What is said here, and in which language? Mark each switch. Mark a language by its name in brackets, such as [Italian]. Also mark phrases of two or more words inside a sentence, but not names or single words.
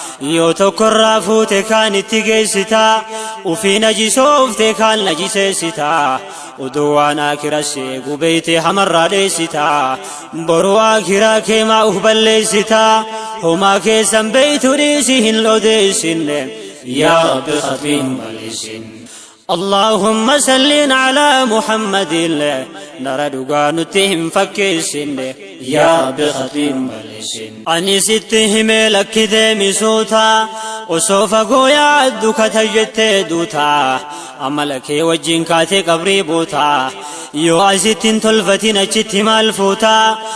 [Oromo] Yoo tokkorraa fuute kaan itti geessitaa. Ufii najisoofte kaan najiseessitaa. Odoo waan akiras eegu beeyte hamarraa dheessitaa. Boruu akiraa kee maa uf balleessitaa. Homaa keessan beeytu dhiisi hin odeessinne. Yaa Rabbi khatmii nu balleessin. [Arabic] اللهم صل على محمد. [Oromo] Dara dhugaa nutti hin fakkeessinne. Yaa Rabbi khatmii nu balleessin. Ani sitti himee lakki deemisuuta. Osoo fagoo yaaddu kata jettee duuta. Amala kee wajjin kaatee qabrii buuta. Yoo asitti hin tolfatin achitti maal fuuta?